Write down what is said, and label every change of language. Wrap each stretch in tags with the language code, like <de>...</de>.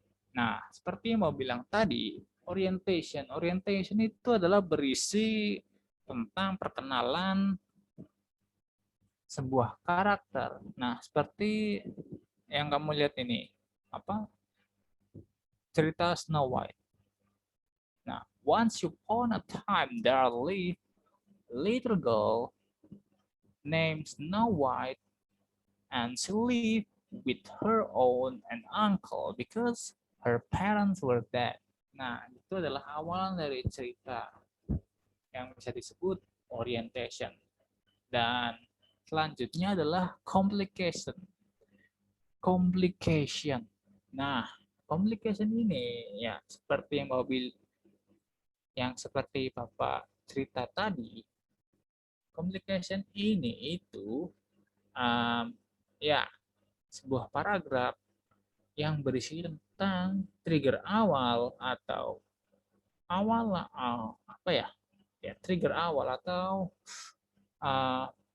<id>Nah, seperti yang mau bilang tadi, orientation. Orientation itu adalah berisi tentang perkenalan sebuah karakter. Nah, seperti yang kamu lihat ini, apa? Cerita Snow White.</id> <en>Nah, once upon a time there lived a little girl named Snow White, and she lived with her aunt and uncle because her parents were dead.</en> <id>Nah, itu adalah awalan dari cerita yang bisa disebut orientation. Dan selanjutnya adalah complication. Complication. Nah, complication ini ya seperti yang seperti Bapak cerita tadi, complication ini itu um, ya sebuah paragraf yang berisi tentang trigger awal atau apa ya, trigger awal atau uh,</id>